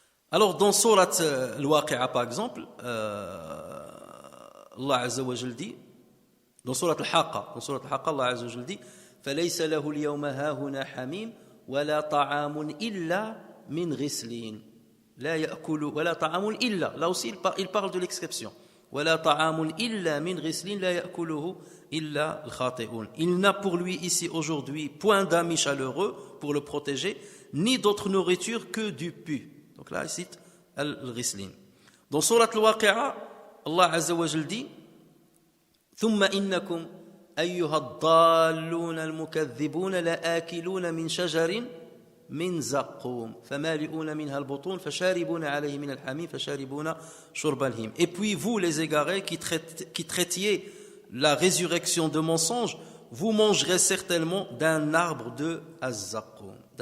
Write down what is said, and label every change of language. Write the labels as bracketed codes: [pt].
[fr] Alors dans Surat al-Waqi'a par exemple, Allah Azza wa Jalla dit, dans Surat al-Haqqa, Allah Azza wa Jalla dit, [ar] فَلَيْسَ لَهُ الْيَوْمَ هَاهُنَا حَمِيمٌ وَلَا طَعَامٌ إِلَّا مِنْ غِسْلٍ لا يأكل ولا طعام إلا. [fr] Là aussi il parle de l'exception. [ar] ولا طعام إلا من غسل لا يأكله إلا الخاطئون. [fr] Il n'a pour lui ici aujourd'hui point d'amis chaleureux pour le protéger, ni d'autre nourriture que du pus. Donc là il cite al-ghislin. Dans Surat al-Waqi'a, Allah Azza wa Jalla dit [ar] ثم إنكم أيها الضالون المكذبون لآكلون من شجر من زقوم فمالئون منها البطون فشاربون عليه من الحميم فشاربون شرب الهيم. [fr] Et puis vous les égarés qui traitiez la résurrection de mensonge, vous mangerez certainement d'un arbre de az-zaqum.